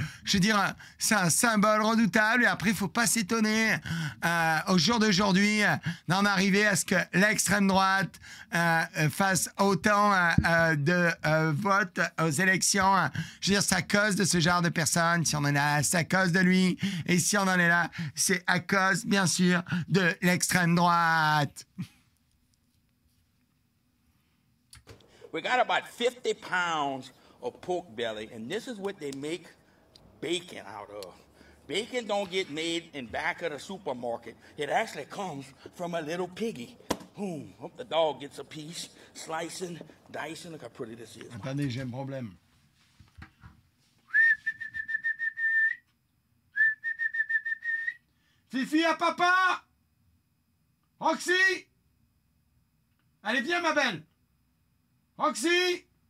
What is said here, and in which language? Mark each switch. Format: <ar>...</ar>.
<fr>Je veux dire, c'est un symbole redoutable. Et après, il ne faut pas s'étonner au jour d'aujourd'hui d'en arriver à ce que l'extrême droite fasse autant de vote aux élections. Je veux dire, c'est à cause de ce genre de personnes. Si on en est là, c'est à cause de lui. Et si on en est là, c'est à cause, bien sûr, de l'extrême droite.</fr> <en>We got about 50 pounds of pork belly, and this is what they make bacon out of. Bacon don't get made in back of the supermarket. It actually comes from a little piggy. Boom. Hope the dog gets a piece. Slicing, dicing. Look how pretty this is.</en> <fr>Attendez, j'ai un problème. Fifi à papa! Roxy! Allez, viens, ma belle! Roxy!</fr>